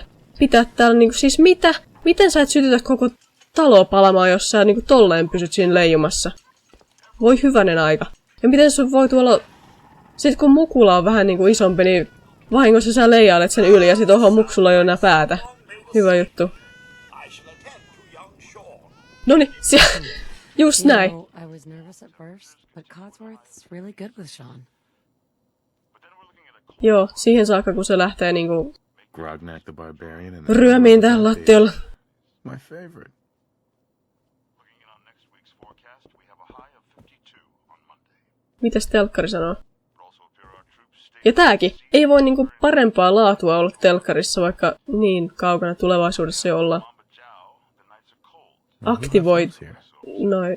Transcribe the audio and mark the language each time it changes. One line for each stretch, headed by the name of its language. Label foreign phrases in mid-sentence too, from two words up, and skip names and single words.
Finnish: Pitää täällä niinku, siis mitä? Miten sä et sytytä koko taloa palamaan, jos sä niinku tolleen pysyt siinä leijumassa? Voi hyvänen aika. Ja miten sun voi tuolla... Sit kun Mukula on vähän niinku isompi, niin vahingossa sä leijailet sen yli ja sit oho Muksulla ei ole enää päätä. Hyvä juttu. Noniin, just näin.
English: I was nervous at first, but Codsworth's really good with Sean.
Finnish: Joo, siihen saakka kun se lähtee niinku
English: Grognak the Barbarian and
Finnish: ryömiin tähän lattialla.
English: My favorite.
Finnish: Mitäs telkkari sanoo? Ja tääkin. Ei voi niinku parempaa laatua olla telkkarissa, vaikka niin kaukana tulevaisuudessa jo ollaan. Aktivoi noi...